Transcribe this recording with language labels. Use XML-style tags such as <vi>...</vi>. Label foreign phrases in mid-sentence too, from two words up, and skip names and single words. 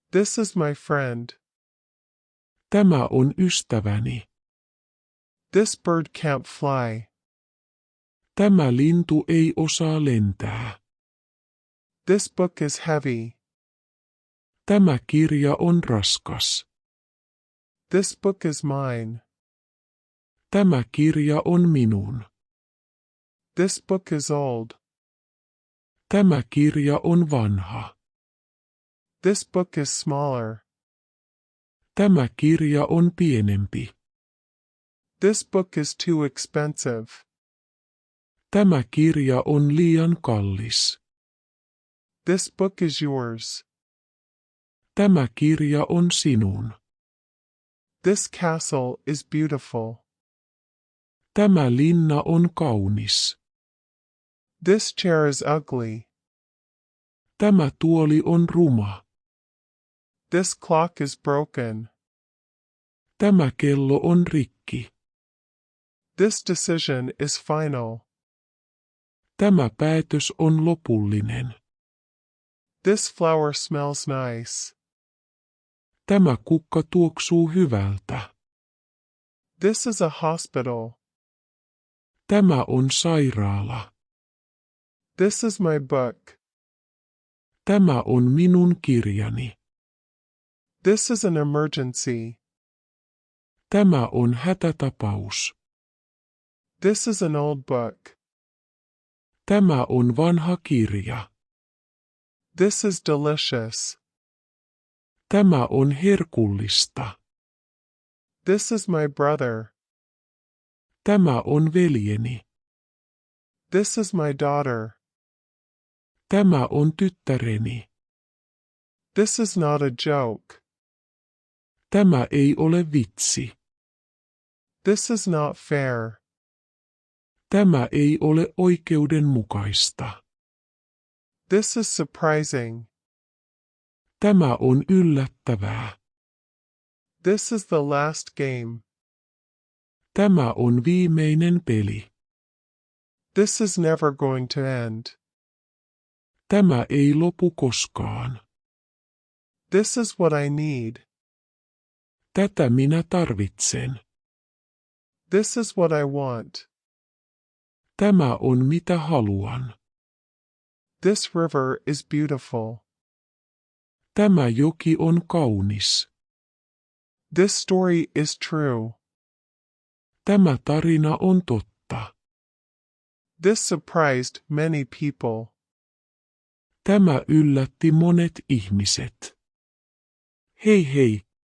<en>This is my friend.</en> <fi>Tämä on ystäväni.</fi> <en>This bird can't fly.</en> <fi>Tämä lintu ei osaa lentää.</fi> <en>This book is heavy.</en> <fi>Tämä kirja on raskas.</fi> <en>This book is mine.</en> <fi>Tämä kirja on minun.</fi> <en>This book is old.</en> <fi>Tämä kirja on vanha.</fi> <en>This book is smaller.</en> <fi>Tämä kirja on pienempi.</fi> <en>This book is too expensive.</en> <fi>Tämä kirja on liian kallis.</fi> <en>This book is yours.</en> <fi>Tämä kirja on sinun.</fi> <en>This castle is beautiful.</en> <fi>Tämä linna on kaunis.</fi> <en>This chair is ugly.</en> <fi>Tämä tuoli on ruma.</fi> <en>This clock is broken.</en> <fi>Tämä kello on rikki.</fi> <en>This decision is final.</en> <fi>Tämä päätös on lopullinen.</fi> <en>This flower smells nice.</en> <fi>Tämä kukka tuoksuu hyvältä.</fi> <en>This is a hospital.</en> <fi>Tämä on sairaala.</fi> <en>This is my book.</en> <fi>Tämä on minun kirjani.</fi> <en>This is an emergency.</en> <fi>Tämä on hätätapaus.</fi> <en>This is an old book.</en> <fi>Tämä on vanha kirja.</fi> <en>This is delicious.</en> <fi>Tämä on herkullista.</fi> <en>This is my brother.</en> <fi>Tämä on veljeni.</fi> <en>This is my daughter.</en> <fi>Tämä on tyttäreni.</fi> <en>This is not a joke.</en> <fi>Tämä ei ole vitsi.</fi> <en>This is not fair.</en> <fi>Tämä ei ole oikeudenmukaista.</fi> <en>This is surprising.</en> <fi>Tämä on yllättävää.</fi> <en>This is the last game.</en> <fi>Tämä on viimeinen peli.</fi> <en>This is never going to end.</en> <fi>Tämä ei lopu koskaan.</fi> <en>This is what I need.</en> <fi>Tätä minä tarvitsen.</fi> <en>This is what I want.</en> <fi>Tämä on mitä haluan.</fi> <en>This river is beautiful.</en> <fi>Tämä joki on kaunis.</fi> <en>This story is true.</en> <fi>Tämä tarina on totta.</fi> <en>This surprised many people.</en> <fi>Tämä yllätti monet ihmiset. Hei hei,</fi>